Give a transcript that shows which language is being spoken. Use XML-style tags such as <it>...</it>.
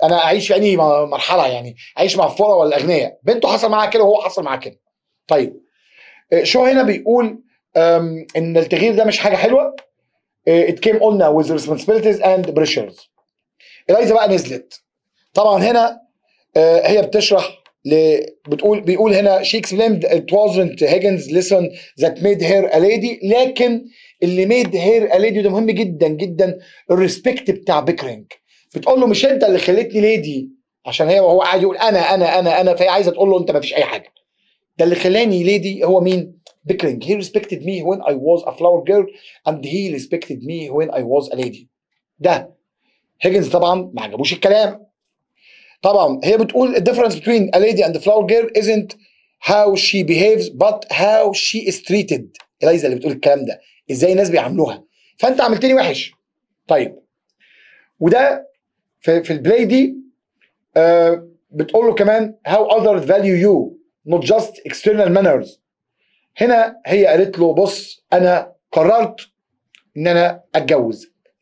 <ar>انا اعيش في انهي مرحله؟ يعني اعيش مع الفقراء ولا الاغنياء؟ بنته حصل معاها كده وهو حصل معاه كده. طيب شو هنا بيقول ان التغيير ده مش حاجه حلوه.</ar> <en>it came on with responsibilities and pressures.</en> <ar>اليزا بقى نزلت طبعا هنا، هي بتشرح بيقول هنا</ar> <en>she explained it wasn't Higgins lesson that made her a lady،</en> <ar>لكن اللي</ar> <en>made her a lady</en> <ar>ده مهم جدا جدا، الريسبكت بتاع بيكرينج. بتقول له مش انت اللي خليتني ليدي، عشان هي وهو قاعد يقول انا، فهي عايزه تقول له انت ما فيش اي حاجه. ده اللي خلاني ليدي هو مين؟ بيكرينج.</ar> <en>he respected me when I was a flower girl and he respected me when I was a lady.</en> <ar>ده هيجنز طبعا ما عجبوش الكلام. طبعا هي بتقول</ar> <en>the difference between a lady and a flower girl isn't how she behaves but how she is treated.</en> <ar>اليزا اللي بتقول الكلام ده، ازاي الناس بيعاملوها، فانت عملتني وحش. طيب وده في البلاي دي بتقول له كمان</ar> <en>how others value you not just external manners.</en> <ar>هنا هي قالت له بص انا قررت ان انا اتجوز.</ar>